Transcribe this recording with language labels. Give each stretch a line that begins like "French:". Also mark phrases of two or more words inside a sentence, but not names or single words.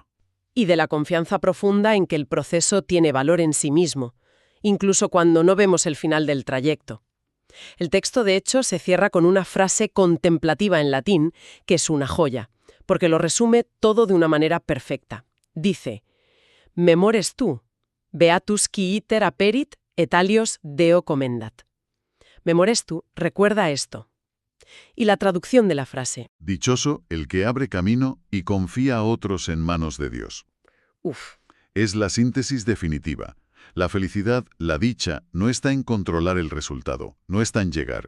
Spanish: Y de la confianza profunda en que el proceso tiene valor en sí mismo, incluso cuando no vemos el final del trayecto. El texto, de hecho, se cierra con una frase contemplativa en latín, que es una joya, porque lo resume todo de una manera perfecta. Dice,
Latin: «Memores tu, beatus qui iter aperit, et alios Deo commendat». Memores tu,
Spanish: recuerda esto. Y la traducción de la frase. Dichoso el que abre camino y confía a otros en manos de Dios. Es la síntesis definitiva. La felicidad, la dicha, no está en controlar el resultado, no está en llegar.